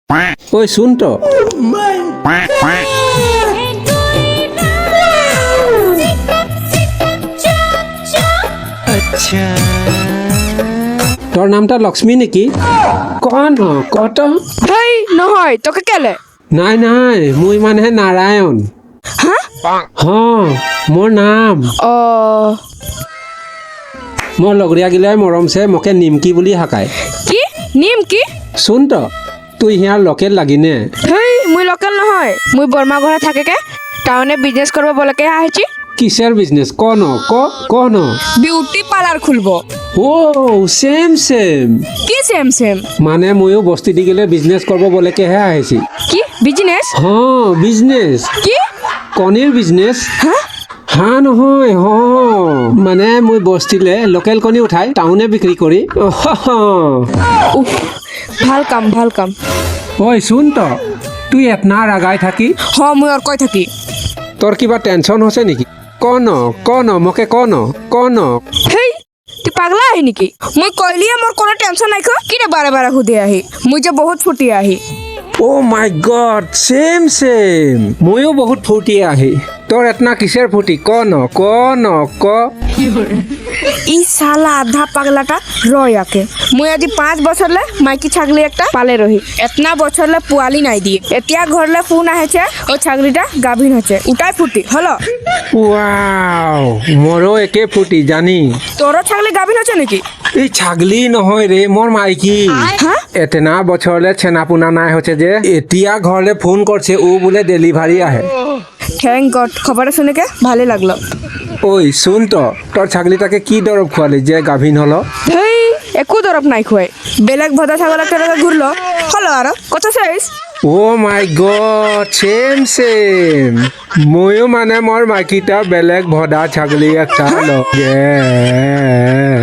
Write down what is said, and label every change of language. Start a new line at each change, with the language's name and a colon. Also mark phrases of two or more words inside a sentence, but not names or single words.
Assamese: ঐ শুন তো তোর নামটা লক্ষ্মী নেকি কন কত হেই নহয় তোকে কেলে নাই নাই মুই মানে নারায়ণ হা হ মোর নাম অ মোর লগৰীয়া গিলাই মৰমছে মোকে নিমকি বুলি হাকায় কি নিম কি শুন তো তুই হিয়াৰ লোকেল লাগিনে হেই মুই লোকেল নহয় মুই বৰ্মা ঘৰে থাকেকে টাউনে বিজনেস কৰিব বলকে আহিছি কিসের বিজনেস কন
English: beauty parlour
Assamese: খুলব ও সেম সেম কি সেম সেম মানে ময়ো বস্তি দি গেলে বিজনেস করব বলেকেহে আহিছি কি বিজনেস হ্যাঁ বিজনেস কি কণীৰ বিজনেস হা হা নহয় হ মানে মই বস্তিলে লোকেল কণী উঠাই টাউনে বিক্ৰী কৰি উফ ভাল কাম ঐ শুন তো তুই এতনা ৰাগাই থাকি হ মুই আর কই থাকি তোর কিবা টেনশন হৈছে নেকি কন মোকে কন হেই তুই পাগলা আহি নেকি মুই কইলিয়ে মোর কোনো টেনশন নাই কি রে বারে বারে হুদে আহি মুই যে বহুত ফুটি আহি
English: oh my god
Assamese: সেম ময়ো বহুত ফূৰ্তি আহি তোৰ এতনা কিসের ফুটি কন ক ই সালা আধা পাগলাটা রয়াকে মুই আজি 5 বছরলে মাইকি ছাগলি একটা পালে রহি এতনা বছরলে পোয়ালি নাই দিয়ে এতিয়া ঘরলে ফোন আহেছে ও ছাগলিটা গাভিন হচ্ছে উটাই ফুটি হলো ওয়াও মোৰো একে ফুটি জানি তোরও ছাগলি গাভিন হচ্ছে নাকি এই ছাগলি নহয় রে মোর মাইকি হা এতেনা বছৰলে চেনা পোনা নাই হৈছে যে এতিয়া ঘৰলে ফোন করছে ও বোলে ডেলিভারি আহে
English: thank god
Assamese: খবরটা শুনে কে ভালো লাগলো ওই শুন তো তোর ছাগলিটাকে কি দরব খোয়ালি যে গাভিন হলো হেই একো দরব নাই খুয়াই বেলেগ ভদা ছাগল একটা ঘুরলো হলো আর কত শেষ
English: oh my god
Assamese: সেম ময়ো মানে মোর মাইকিটা বেলেগ ভদা ছাগলি একটা লগে